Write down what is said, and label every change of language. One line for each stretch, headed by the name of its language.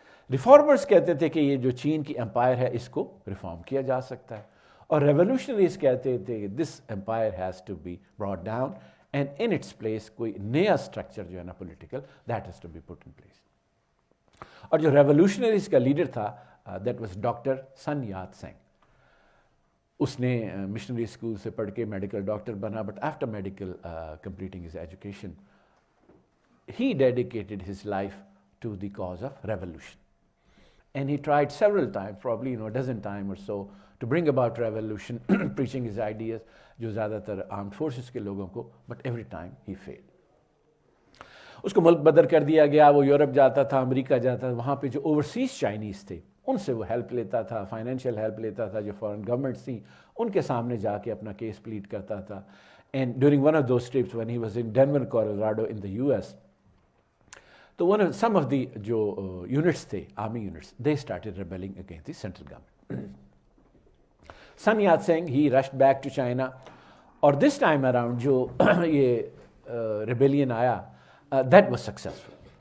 Urdu: Reformers کہتے تھے کہ یہ جو چین کی امپائر ہے اس کو ریفارم کیا جا سکتا ہے, اور ریولوشنریز کہتے تھے کہ
English: this empire has to be brought down and in its place
Urdu: کوئی نیا اسٹرکچر جو ہے نا political
English: That has to be put in place.
Urdu: اور جو ریولوشنریز کا لیڈر تھا
English: that was
Urdu: ڈاکٹر سن یات سنگ. اس نے مشنری اسکول سے پڑھ کے میڈیکل ڈاکٹر بنا,
English: but after medical completing his education he dedicated his life to the cause of revolution, and he tried several times, probably a dozen times or so, to bring about revolution, preaching his ideas
Urdu: جو زیادہ تر
English: armed forces
Urdu: کے لوگوں کو,
English: but every time he failed.
Urdu: اس کو ملک بدر کر دیا گیا. وہ یورپ جاتا تھا, امریکہ جاتا تھا, وہاں پہ جو اوورسیز چائنیز تھے ان سے وہ ہیلپ لیتا تھا, فائنینشیل ہیلپ لیتا تھا. جو فارن گورنمنٹس تھیں ان کے سامنے جا کے اپنا کیس پلیڈ کرتا تھا.
English: and during one of those trips when he was in Denver, Colorado in the US, تو some of the
Urdu: جو یونٹس تھے, army units,
English: they started rebelling against the central government. Sun Yat-sen, he rushed back to China, اور this time around جو یہ rebellion آیا, that was successful.